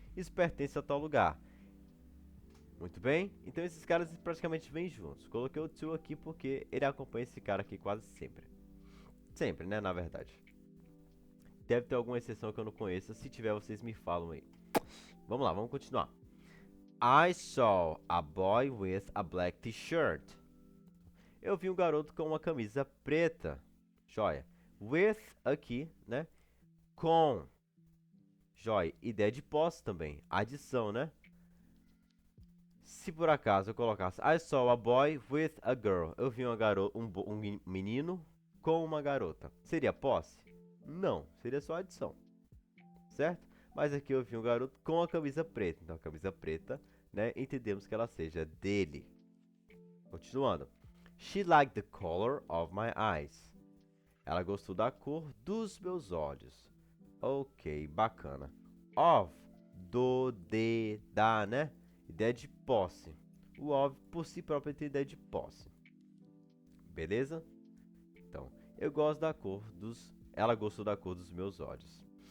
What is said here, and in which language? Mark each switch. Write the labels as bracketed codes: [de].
[pt] Isso pertence a tal lugar. Muito bem? Então esses caras praticamente vêm juntos. Coloquei o to aqui porque ele acompanha esse cara aqui quase sempre. Sempre, né? Na verdade. Deve ter alguma exceção que eu não conheça. Se tiver, vocês me falam aí. Vamos lá, vamos continuar. [en] I saw a boy with a black t-shirt. [pt] Eu vi um garoto com uma camisa preta. Joia. With aqui, né? Com. Joia. Ideia de posse também. Adição, né? Se por acaso eu colocasse [en] I saw a boy with a girl. [pt] Eu vi um menino com uma garota. Seria posse? Não. Seria só adição. Certo? Mas aqui eu vi um garoto com a camisa preta. Então a camisa preta, né? Entendemos que ela seja dele. Continuando. [en] She liked the color of my eyes. [pt] Ela gostou da cor dos meus olhos. Ok, bacana. Of, do, de, da, né? Ideia de posse. O of, por si próprio, tem ideia de posse. Beleza? Então, eu gosto da cor dos... Ela gostou da cor dos meus olhos.